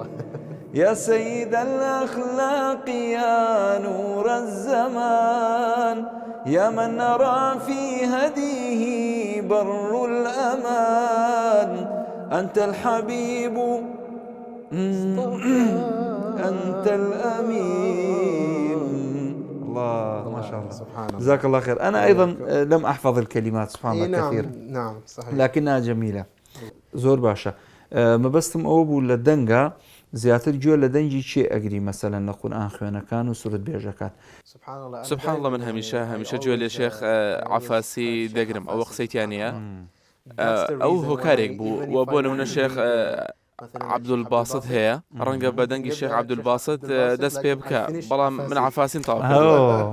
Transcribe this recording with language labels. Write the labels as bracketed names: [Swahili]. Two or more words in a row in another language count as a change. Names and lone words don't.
[Arabic] يا سيد الأخلاق يا نور الزمان يا من نرى في هديه بر الأمان أنت الحبيب أنت الأمين. الله ما شاء الله سبحان الله. جزاك الله خير. أنا أيضا لم أحفظ الكلمات سبحان الله كثير. نعم صحيح. لكنها جميلة [Central Kurdish] زور باشا. مەبەستم ئەوە بوو لە دەنگە زیاتر گوێ لە دەنگی چێ ئەگری مەسەلەن لە قورئان خوێنەکان و سورت بێژەکان. [Arabic] سبحان الله. [Central Kurdish] من هەمیشە گوێ لێ شێخ عەفاسی دەگرم، ئەوە قسەیتیانە ئەو هۆکارێک بوو و بۆ نمونە شێخ عەبدولباست هەیە، ڕەنگە بە دەنگی شێخ عەبدولباست دەست پێ بکە، بەڵام من عەفاسیم تاوا کردووە.